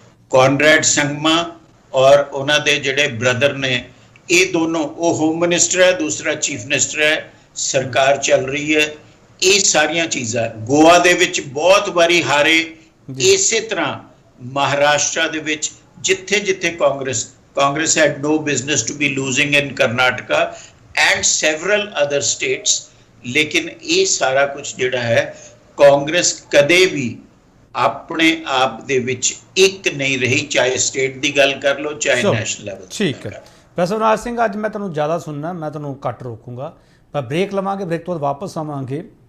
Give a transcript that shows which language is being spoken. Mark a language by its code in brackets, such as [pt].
[pa] ਕੌਨਰੈਡ ਸੰਗਮਾ ਔਰ ਉਹਨਾਂ ਦੇ ਜਿਹੜੇ ਬ੍ਰਦਰ ਨੇ, ਇਹ ਦੋਨੋਂ, ਉਹ ਹੋਮ ਮਿਨਿਸਟਰ ਹੈ, ਦੂਸਰਾ ਚੀਫ ਮਿਨਿਸਟਰ ਹੈ, ਸਰਕਾਰ ਚੱਲ ਰਹੀ ਹੈ। ਇਹ ਸਾਰੀਆਂ ਚੀਜ਼ਾਂ ਗੋਆ ਦੇ ਵਿੱਚ ਬਹੁਤ ਵਾਰੀ ਹਾਰੇ। ਇਸੇ ਤਰ੍ਹਾਂ ਮਹਾਰਾਸ਼ਟਰ ਦੇ ਵਿੱਚ ਜਿੱਥੇ ਜਿੱਥੇ Congress [en] had no business to be losing in Karnataka and several other states। [pa] ਲੇਕਿਨ ਇਹ ਸਾਰਾ ਕੁਝ ਜਿਹੜਾ ਹੈ ਕਾਂਗਰਸ ਕਦੇ ਵੀ ਆਪਣੇ ਆਪ ਦੇ ਵਿੱਚ ਇੱਕ ਨਹੀਂ ਰਹੀ, ਚਾਹੇ ਸਟੇਟ ਦੀ ਗੱਲ ਕਰ ਲਓ ਚਾਹੇ ਨੈਸ਼ਨਲ ਲੈਵਲ। ਠੀਕ ਹੈ ਪ੍ਰੋਫੈਸਰ ਅਵਿਨਾਸ਼ ਸਿੰਘ, ਅੱਜ ਮੈਂ ਤੁਹਾਨੂੰ ਜ਼ਿਆਦਾ ਸੁਣਨਾ, ਮੈਂ ਤੁਹਾਨੂੰ ਘੱਟ ਰੋਕੂੰਗਾ, ਪਰ ਬ੍ਰੇਕ ਲਵਾਂਗੇ, ਬ੍ਰੇਕ ਤੋਂ ਬਾਅਦ ਵਾਪਸ ਆਵਾਂਗੇ।